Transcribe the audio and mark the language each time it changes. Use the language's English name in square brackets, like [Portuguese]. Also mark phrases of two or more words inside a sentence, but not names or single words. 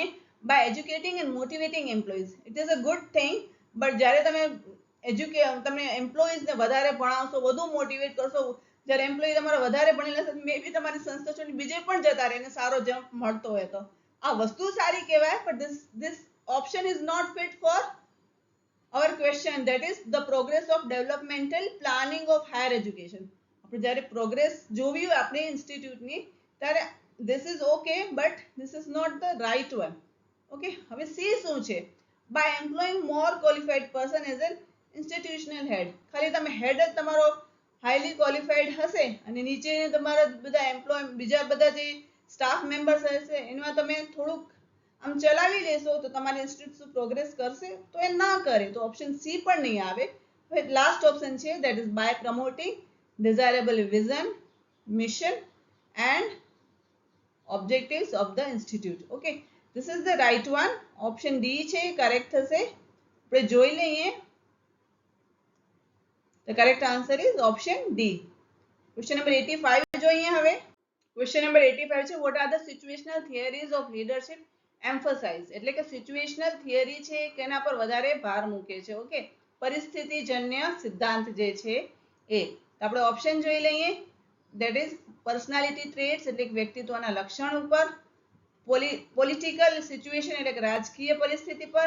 [English] by educating and motivating employees, it is a good thing, but [Gujarati] જ્યારે તમે તમે એમ્પ્લોઈઝને વધારે ભણાવશો, વધુ મોટિવેટ કરશો, જ્યારે એમ્પ્લોય તમારા વધારે ભણેલા છે, [English] may be [Gujarati] તમારી સંસ્થા છોડીને બીજે પણ જતા રહે અને સારો જમ્પ મળતો હોય, તો આ વસ્તુ સારી કહેવાય. [English] બટ this option is not fit for our question, that is the progress of developmental planning of higher education. [Gujarati] આપણે જ્યારે પ્રોગ્રેસ જોવી હોય આપણી ઇન્સ્ટિટ્યૂટની, ત્યારે [English] this is okay, but this is not the right one. Okay. [Gujarati] હવે C શું છે? [English] by employing more qualified person as an institutional head. [Gujarati] ખાલી તમે હેડ જ તમારો [English] highly qualified [Gujarati] હશે અને નીચે તમારા બધા એમ્પ્લોય, બીજા બધા જે [English] staff members [Gujarati] હશે એમાં તમે થોડુંક આમ ચલાવી લેશો તો તમારી ઇન્સ્ટિટ્યૂટ પ્રોગ્રેસ કરશે, તો એ ના કરે, તો ઓપ્શન સી પણ નહીં આવે. હવે લાસ્ટ ઓપ્શન છે, [English] that is by promoting desirable vision, mission and objectives of the institute. Okay, this is the right one. [Gujarati] Option D છે કરેક્ટ થશે. આપણે જોઈ લઈએ. [English] The correct answer is option D. Question number [Gujarati] 85 જોઈએ હવે. [English] Question number 85 છે, what are the situational theories of leadership emphasize, [Gujarati] એટલે કે [English] situational theory [Gujarati] છે કેના પર વધારે ભાર મૂકે છે. ઓકે. પરિસ્થિતિજન્ય સિદ્ધાંત જે છે એ. તો આપણે ઓપ્શન જોઈ લઈએ. [English] that is personality traits, [Gujarati] એટલે કે વ્યક્તિત્વના લક્ષણ ઉપર. [English] political situation, [Gujarati] એટલે કે રાજકીય પરિસ્થિતિ પર.